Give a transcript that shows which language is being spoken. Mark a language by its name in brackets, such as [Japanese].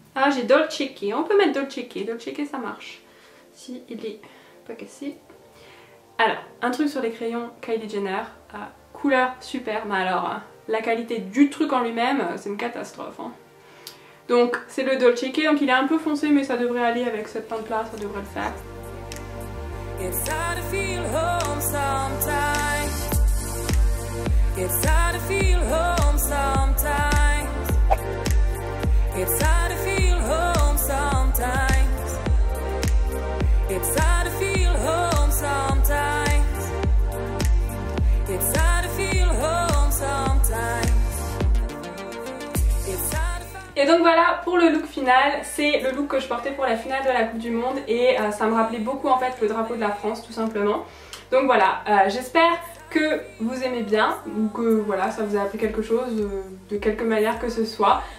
[French] Ah j'ai Dolce Key, on peut mettre Dolce Key ça marche. Si il est pas cassé. Alors, un truc sur les crayons Kylie Jenner. Couleur super, mais alors la qualité du truc en lui-même c'est une catastrophe hein. Donc c'est le Dolce Key, donc il est un peu foncé mais ça devrait aller avec cette teinte là, ça devrait le faire. [English] It's hard to feel home sometimes. It's hard to feel home sometimes. It's hard to feel home sometimes. It's hard to feel home sometimes. It's hard to feel home sometimes. [French] Et donc voilà pour le look final, c'est le look que je portais pour la finale de la Coupe du Monde et ça me rappelait beaucoup en fait le drapeau de la France tout simplement. Donc voilà, j'espère que vous aimez bien ou que voilà ça vous a appris quelque chose de quelque manière que ce soit.